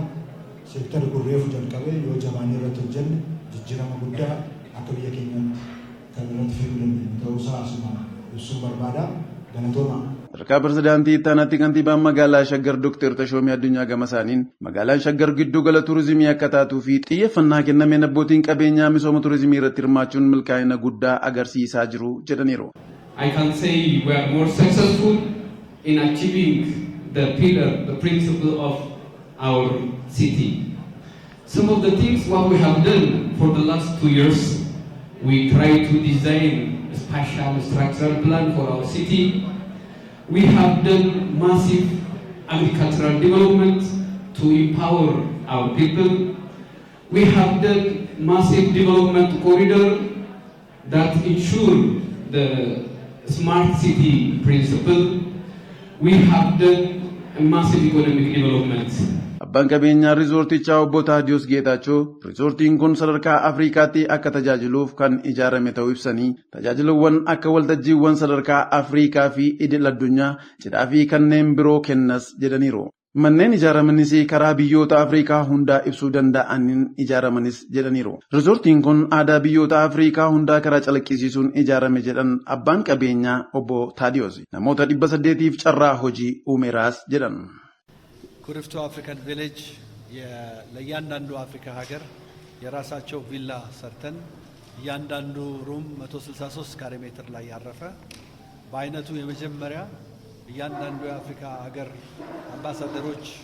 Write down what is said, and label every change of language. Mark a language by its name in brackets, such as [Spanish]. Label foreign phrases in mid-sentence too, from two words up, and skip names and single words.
[Oromo] Seektarri kun reefu jalqabee yoo jabaannee irratti hojjenne jijjiirama guddaa akka biyya keenyaatti kan irratti fiduu dandeenyu ta'uusaa asumaan ibsuu barbaada. Galatooma. Sadarkaa pirezidaantii itti aanatti kantiibaan magaalaa Shaggar Dr. Tashoomii Addunyaa gama isaaniin magaalaan Shaggar giddu gala turizimii akka taatuu fi xiyyeeffannaa kennameen abbootiin qabeenyaa misooma turizimii irratti hirmaachuun milkaa'ina guddaa agarsiisaa jiru jedhaniiru. [English] I can say we are more successful in achieving the principle of our city. Some of the things what we have done for the last 2 years, we try to design a spatial structural plan for our city. We have done massive agricultural development to empower our people. We have done massive development corridor that ensure the smart city principle. We have done a massive economic development. [Oromo] Abbaan qabeenyaa riizortichaa Obbo Taadiyoos Geetaachoo riizortiin kun sadarkaa Afrikaatti akka tajaajiluuf kan ijaarame ta'uu ibsanii tajaajilawwan akka waltajjiiwwan sadarkaa Afrikaa fi idil addunyaa cidhaa fi kanneen biroo kennas jedhaniiru. Manneen ijaaramanis karaa biyyoota Afrikaa hundaa ibsuu danda'aniin ijaaramanis jedhaniiru. Riizortiin kun aadaa biyyoota Afrikaa hundaa karaa calaqqisiisuun ijaarame jedhan abbaan qabeenyaa Obbo Taadiyoos namoota 800tiif carraa hojii uumeeraas jedhan. [Amharic] ኩሪፍቱ አፍሪካን ቪሌጅ ለእያንዳንዱ አፍሪካ ሀገር የራሳቸው ቪላ ሰርተን እያንዳንዱ ሩም 163 ካሬ ሜትር ላይ ያረፈ በአይነቱ የመጀመሪያ እያንዳንዱ የአፍሪካ ሀገር አምባሳደሮች